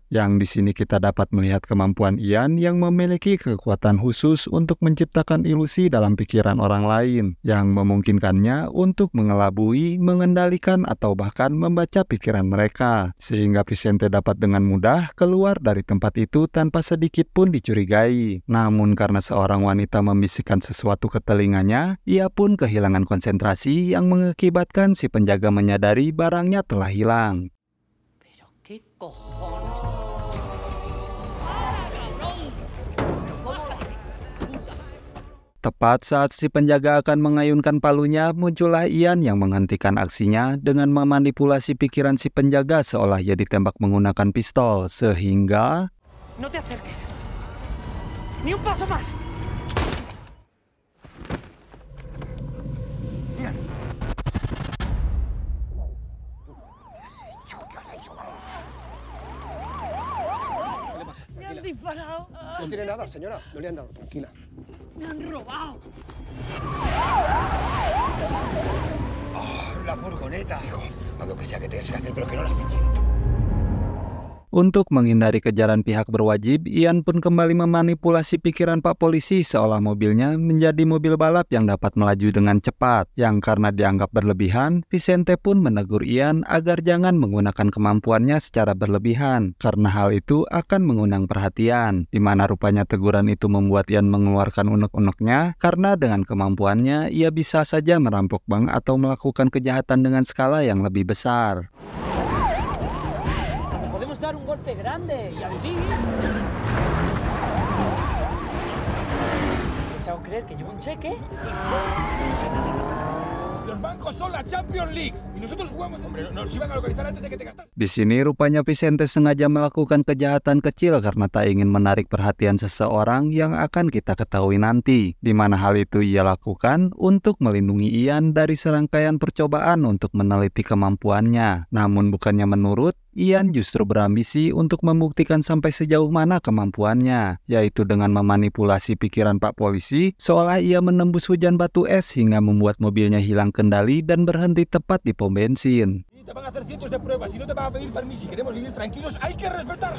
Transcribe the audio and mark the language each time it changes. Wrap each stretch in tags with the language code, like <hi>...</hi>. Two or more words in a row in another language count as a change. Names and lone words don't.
<id>Yang di sini kita dapat melihat kemampuan Ian yang memiliki kekuatan khusus untuk menciptakan ilusi dalam pikiran orang lain, yang memungkinkannya untuk mengelabui, mengendalikan, atau bahkan membaca pikiran mereka, sehingga Vicente dapat dengan mudah keluar dari tempat itu tanpa sedikit pun dicurigai. Namun karena seorang wanita membisikkan sesuatu ke telinganya, ia pun kehilangan konsentrasi yang mengakibatkan si penjaga menyadari barangnya telah hilang.</id> <es>Pero qué cojones.</es> <id>Tepat saat si penjaga akan mengayunkan palunya, muncullah Ian yang menghentikan aksinya dengan memanipulasi pikiran si penjaga seolah ia ditembak menggunakan pistol, sehingga...</id> <es>No te acerques. Ni un paso más. Ian. Me han disparado. No tiene nada, señora. No le han dado. Tranquila. Me han robado. La furgoneta. Hijo, haz lo que sea que tengas que hacer, pero que no la fiche.</es> <id>Untuk menghindari kejaran pihak berwajib, Ian pun kembali memanipulasi pikiran Pak Polisi seolah mobilnya menjadi mobil balap yang dapat melaju dengan cepat. Yang karena dianggap berlebihan, Vicente pun menegur Ian agar jangan menggunakan kemampuannya secara berlebihan, karena hal itu akan mengundang perhatian. Di mana rupanya teguran itu membuat Ian mengeluarkan unek-uneknya, karena dengan kemampuannya ia bisa saja merampok bank atau melakukan kejahatan dengan skala yang lebih besar.</id> <es>Dar un golpe grande y allí. ¿Se va a creer que llevo un cheque? Los bancos son la Champions League y nosotros jugamos, hombre, nos iban a localizar antes de que te gastas.</es> <id>Di sini rupanya Vicente sengaja melakukan kejahatan kecil karena tak ingin menarik perhatian seseorang yang akan kita ketahui nanti, di mana hal itu ia lakukan untuk melindungi Ian dari serangkaian percobaan untuk meneliti kemampuannya. Namun bukannya menurut, Ian justru berambisi untuk membuktikan sampai sejauh mana kemampuannya, yaitu dengan memanipulasi pikiran Pak Polisi seolah ia menembus hujan batu es hingga membuat mobilnya hilang kendali dan berhenti tepat di pom bensin.</id> <es>Te van a hacer cientos de pruebas y no te van a pedir permiso. Si queremos vivir tranquilos, hay que respetarlo.</es>